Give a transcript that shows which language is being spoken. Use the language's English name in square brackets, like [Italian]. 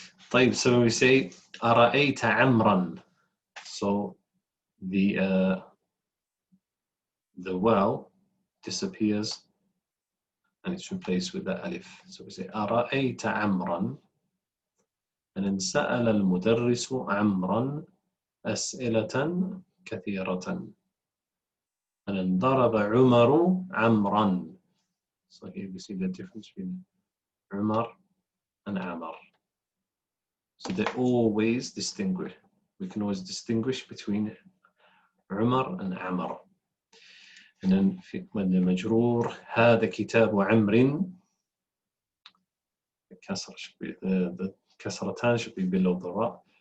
[English] طيب, so when we say [Arabic] أرأيت عمرا, [English] so the waw disappears and it's replaced with the alif. So we say [Arabic] أرأيت عمرا. [English] And then [Arabic] سأل المدرس عمرا أسئلة كثيرة. [English] And then [Arabic] ضرب عمر عمرا. [English] So here we see the difference between Umar and Amr. So they always distinguish. We can always distinguish between Umar and Amr. And then when the majroor [Arabic] هذا كتاب عمر, [English] the كسرتان should be below the ra.